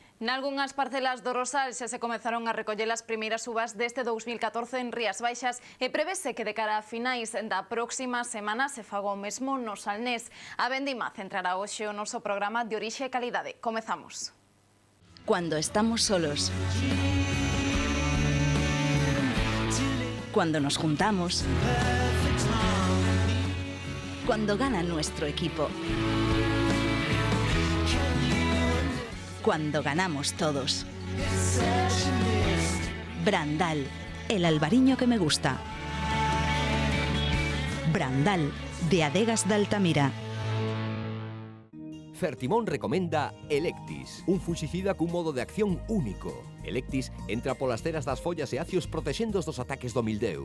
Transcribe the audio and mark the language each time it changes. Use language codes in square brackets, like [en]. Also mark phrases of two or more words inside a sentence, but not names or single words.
[gl] Nalgunhas parcelas do Rosal xa se comezaron a recoller as primeiras uvas deste 2014 en Rías Baixas e prevese que de cara a finais da próxima semana se faga o mesmo no Salnés. A vendima centrará hoxe o noso programa de Orixe e Calidade. Comezamos. [es] Cuando estamos solos. Cuando nos juntamos. Cuando gana nuestro equipo. Cuando ganamos todos. Brandal, el albariño que me gusta. Brandal, de Adegas de Altamira. [gl] Fertimón recomenda Electis, un fuxicida cun modo de acción único. Electis entra polas ceras das follas e acios protexendo dos ataques do mildeu.